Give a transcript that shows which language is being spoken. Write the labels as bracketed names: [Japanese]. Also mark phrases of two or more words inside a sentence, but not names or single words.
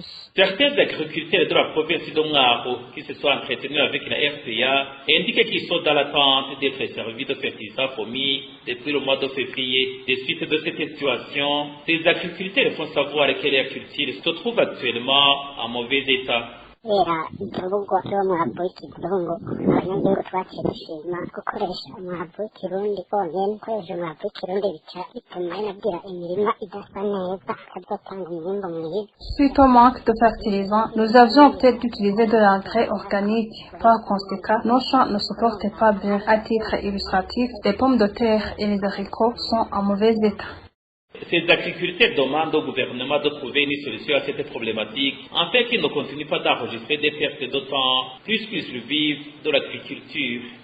[French] Certains agriculteurs de la province de Mwaro qui se sont entretenus avec la RPA indiquent qu'ils sont dans l'attente d'être servis de fertilisants fourmis depuis le mois de février. Des suites de cette situation, ces agriculteurs font savoir que les cultures se trouvent actuellement en mauvais état. [Rundi] Era imvugwa y'umwavu w'ikizungu abanyagihugu twaciye dushima gukoresha umwavu w'ikirundi bonyene. Gukoresha umwavu w'ikirundi bica bituma inagira imirima idasa neza ikazotanga umwimbu mwiza. [French] Suite au manque de fertilisants, nous avions opté d'utiliser de l'engrais organique. Par conséquent, nos champs ne se portent pas bien. À titre illustratif, les pommes de terre et les haricots sont en mauvais état. Ces agriculteurs demandent au gouvernement de trouver une solution à cette problématique, afin qu'ils ne continuent pas d'enregistrer des pertes de temps, puisqu'ils survivent de l'agriculture.